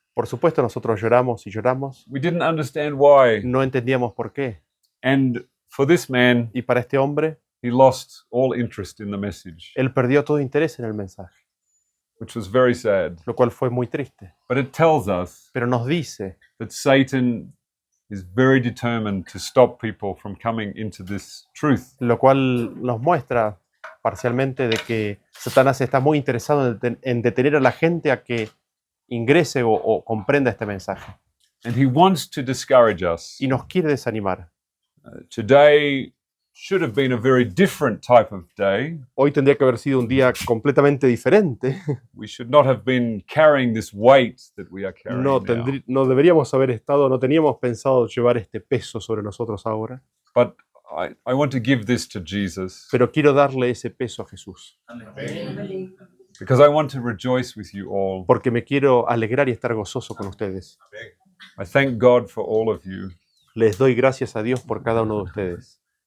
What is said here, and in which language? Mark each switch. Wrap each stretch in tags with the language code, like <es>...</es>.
<es>Por supuesto, nosotros lloramos y lloramos.</es> <en>We didn't understand why.</en> <es>No entendíamos por qué.</es> <en>And for this man,</en> <es>Y para este hombre,</es> <en>he lost all interest in the message,</en> <es>él perdió todo interés en el mensaje,</es> <en>which was very sad.</en> <es>lo cual fue muy triste.</es> <en>But it tells us</en> <es>Pero nos dice</es> <en>that Satan is very determined to stop people from coming into this truth.</en> <es>lo cual nos muestra parcialmente de que Satanás está muy interesado en detener a la gente a que ingrese o comprenda este mensaje.</es> <en>And he wants to discourage us.</en> <es>Y nos quiere desanimar.</es> <en>Today should have been a very different type of day.</en> <es>Hoy tendría que haber sido un día completamente diferente.</es> <en>We should not have been carrying this weight that we are carrying</en> <es>No,</es> <en>now.</en> <es>no deberíamos haber estado, no teníamos pensado llevar este peso sobre nosotros ahora.</es> <en>But I want to give this to Jesus</en> <es>Pero quiero darle ese peso a Jesús.</es> <en>because I want to rejoice with you all.</en> <es>Porque me quiero alegrar y estar gozoso con ustedes.</es> <en>I thank God for all of you.</en> <es>Les doy gracias a Dios por cada uno de ustedes.</es>